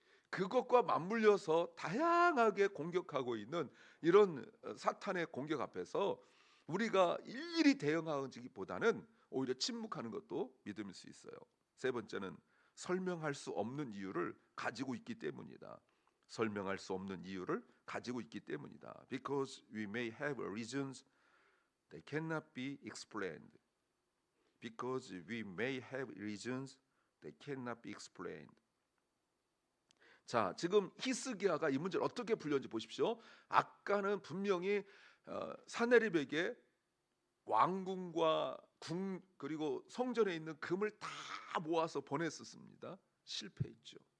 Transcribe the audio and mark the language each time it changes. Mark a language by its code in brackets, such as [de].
[ko] 그것과 맞물려서 다양하게 공격하고 있는 이런 사탄의 공격 앞에서 우리가 일일이 대응하기보다는 오히려 침묵하는 것도 믿음일 수 있어요. 세 번째는 설명할 수 없는 이유를 가지고 있기 때문이다. 설명할 수 없는 이유를 가지고 있기 때문이다. [en] Because we may have reasons that cannot be explained. Because we may have reasons that cannot be explained. [ko] 자, 지금 히스기야가 이 문제를 어떻게 풀렸는지 보십시오. 아까는 분명히 사네립에게 왕궁과 궁 그리고 성전에 있는 금을 다 모아서 보냈었습니다. 실패했죠.